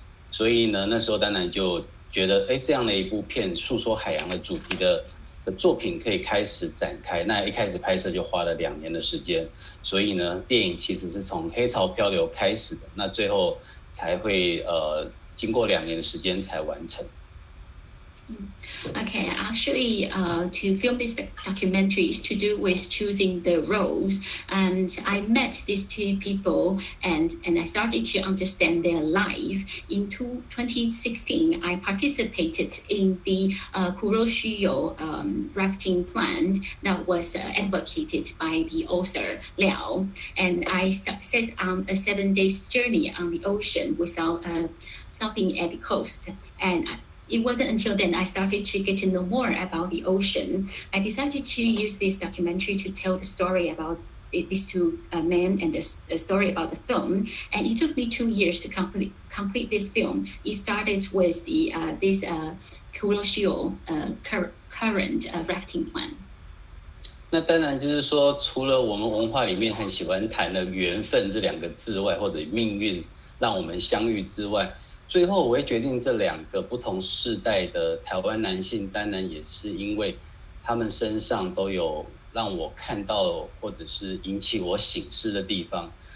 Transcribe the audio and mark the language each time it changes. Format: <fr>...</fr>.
<zh>所以呢，那时候当然就觉得，这样的一部片诉说海洋的主题的作品可以开始展开。那一开始拍摄就花了2年的时间，所以呢，电影其实是从黑潮漂流开始的，那最后才会经过2年的时间才完成。</zh> <en>Okay, actually, to film this documentary is to do with choosing the roles. And I met these two people and I started to understand their life. In 2016, I participated in the Kuroshio rafting plan that was advocated by the author Liao. And I set on a 7-day journey on the ocean without stopping at the coast. And it wasn't until then I started to get to know more about the ocean. I decided to use this documentary to tell the story about these two men and the story about the film. And it took me 2 years to complete this film. It started with this Kuroshio current rafting plan.</en> <zh>那当然就是说，除了我们文化里面很喜欢谈的缘分这2个字外，或者命运让我们相遇之外，最后我会决定这2个不同世代的台湾男性，当然也是因为他们身上都有让我看到或者是引起我省思的地方。</zh>